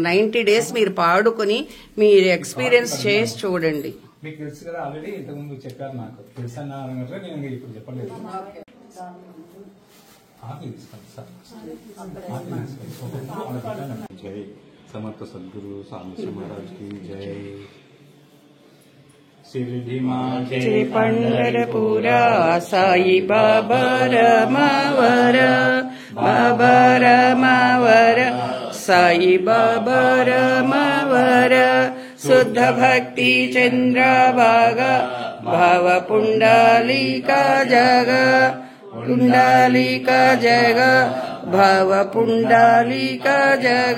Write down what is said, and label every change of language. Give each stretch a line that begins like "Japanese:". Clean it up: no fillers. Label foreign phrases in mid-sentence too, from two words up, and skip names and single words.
Telugu: 90 days మీరు పాడుకుని మీరు ఎక్స్పీరియన్స్ చేసి చూడండి. మీకు తెలుసు కదా, ఆల్రెడీ ఇంతకుముందు చెప్పారు, నాకు తెలుసన్న నేను ఇప్పుడు చెప్పలేదు.
Hindi: जय समर्थ सद्गुरु सांबशिव महाराज की जय.
Marathi: शिरडी माझे पंढरपुरा साई बाबा रमावर, बाबा रमावर साई बाबा रमावर. शुद्ध भक्ति चंद्रभागा भाव पुंडलिका जग, पुंडलिका जग भाव पुंडलिका जग.